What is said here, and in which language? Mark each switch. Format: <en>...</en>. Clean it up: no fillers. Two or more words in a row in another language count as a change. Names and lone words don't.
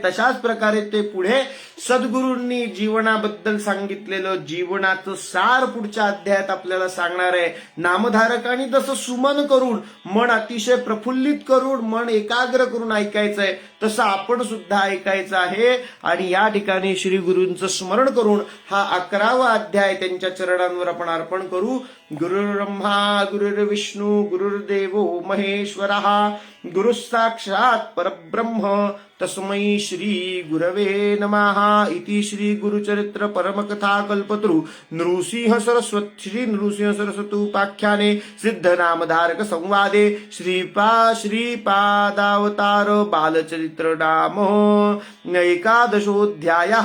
<mr>तशाच प्रकारे ते पुढे सद्गुरूंनी जीवनाबद्दल सांगितलेलं जीवनाचं सार पुढच्या अध्यायात आपल्याला सांगणार आहे. नामधारकांनी तसं सुमन करून, मन अतिशय प्रफुल्लित करून, मन एकाग्र करून ऐकायचंय, तसं आपण सुद्धा ऐकायचं आहे. आणि या ठिकाणी श्री गुरूंचं स्मरण करून हा 11वा अध्याय त्यांच्या चरणांवर आपण अर्पण करू.</mr> <sa>गुरुर्ब्रह्मा गुरुर्विष्णू गुरुर्देवो महेश्वरः, गुरु साक्षात परब्रह्म तस्मै श्री गुरवे नमः. इति श्री गुरुचरित्र परमकथा कल्पतरु नृसिंह सरस्वती उपाख्याने सिद्ध नामधारक संवादे श्रीपादावतार बालचरित्र नाम 11ोऽध्यायः.</sa>